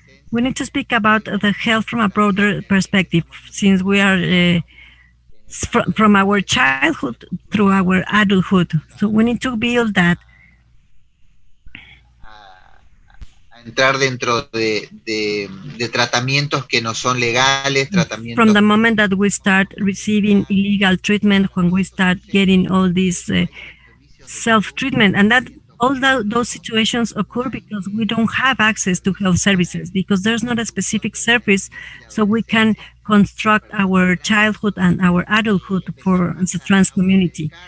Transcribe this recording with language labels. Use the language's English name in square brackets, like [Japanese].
[English] We need to speak about the health from a broader perspective, since we are from our childhood through our adulthood. So we need to build that. [Spanish] Entrar dentro de tratamientos que no son legales, tratamientos. [English] From the moment that we start receiving illegal treatment, when we start getting all this self-treatment, and that all those situations occur because we don't have access to health services, because there's not a specific service, so we can construct our childhood and our adulthood for the trans community.